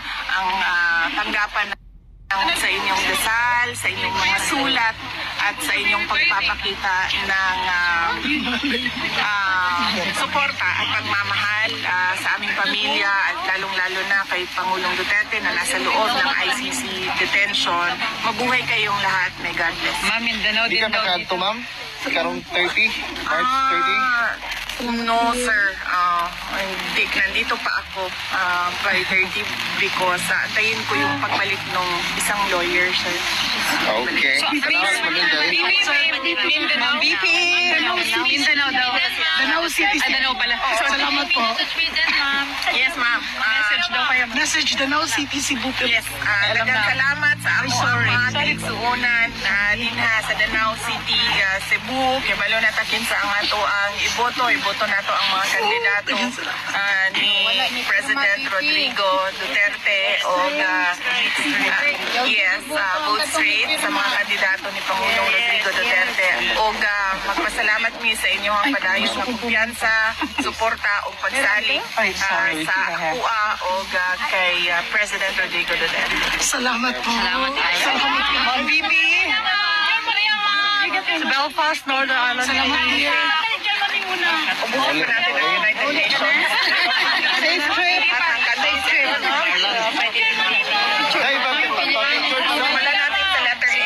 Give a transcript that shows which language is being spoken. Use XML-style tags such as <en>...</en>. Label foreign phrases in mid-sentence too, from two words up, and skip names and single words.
<tl>Ang tanggapan sa inyong dasal, sa inyong mga sulat, at sa inyong pagpapakita ng suporta at pagmamahal sa aming pamilya at lalong-lalo na kay Pangulong Duterte na nasa loob ng ICC detention. Mabuhay kayong lahat.</tl> <en>May God bless.</en> <tl>Ma'am, Mindanao</tl> <ceb>Di din ka daw makaadto,</ceb> <tl>dito.</tl> <ceb>ma'am? Karong 30? March 30?</ceb> <en>No, sir.</en> <tl>Nandito pa ako by 30 because antayin ko yung pagbalik ng isang lawyer, sir.</tl> <ceb>Okay. Salamat maminday. Mindanao. VP. Mindanao daw. Danao City.</ceb> <tl>Danao pala. Salamat po.</tl> <en>Yes, ma'am.</en> <tl>Message daw kayo. Message Danao City, Cebu.</tl> <ceb>Yes, daghang salamat sa ako ang mga kaigsuonan dinha sa Danao City, Cebu. Kibalo na takin sa ang ato ang iboto nato ang mga kandidato ni President Rodrigo Duterte o</ceb> <en>vote straight</en> <ceb>sa mga kandidato ni Pangulong Rodrigo Duterte. O magpasalamat mi sa inyo ang padayon nga kumpiyansa, suporta o pagsalig sa UA o kay President Rodrigo Duterte.</ceb> <tl>Salamat po.</tl> <ceb>Salamat kayo.</ceb> <tl>Salamat po. VP! Sa Belfast, Northern Ireland. Salamat po. Ubuhan pa natin ang United Nations.</tl> <en>Safe trip. Safe trip.</en> <tl>Wala natin sa letter A.</tl>